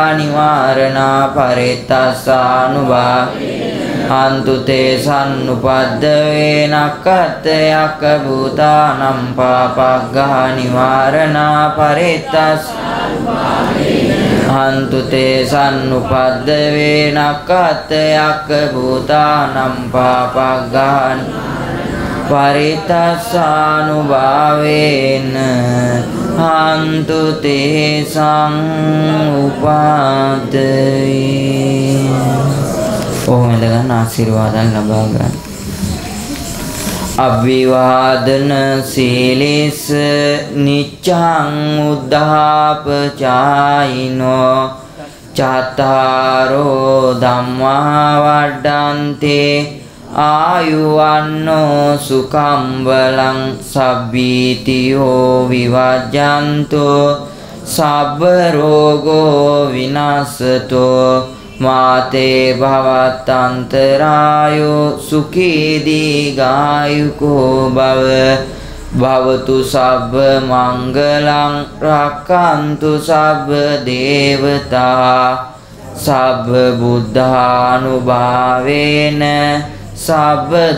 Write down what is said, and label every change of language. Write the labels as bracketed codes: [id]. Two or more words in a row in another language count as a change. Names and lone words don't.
[pi] නිවාරණා පරිත්තස්සානුභා අන්තු තේ සම්නුපද්දවේ නක්ඛත් යක්ඛ භූතානම් පාපග්ගහ නිවාරණා පරිත්තස්සානුභාවේ අන්තු තේ සම්නුපද්දවේ නක්ඛත් යක්ඛ භූතානම් පාපග්ගහ පරිත්තස්සානුභාවේන අන්තු තේ සංඋපද්දවේ [si] ඔහොම ඉඳගෙන ආශිර්වාදයන් ලබා ගන්න. [pi] අභිවාදන සීලිස නිච්ඡං උද්ධාපචායිනෝ චත්තාරෝ ධම්මා වඩ්ඩන්තේ ආයුවන්නෝ සුඛං බලං සබ්බීතියෝ විවජ්ජන්තෝ සබ්බ රෝගෝ විනාශතෝ මාතේ භවත්තන්තරායෝ සුඛී දීඝායුකෝ භව භවතු සබ්බ මංගලං රක්ඛන්තු සබ්බ දේවතා සබ්බ බුද්ධානුභාවේන සබ්බ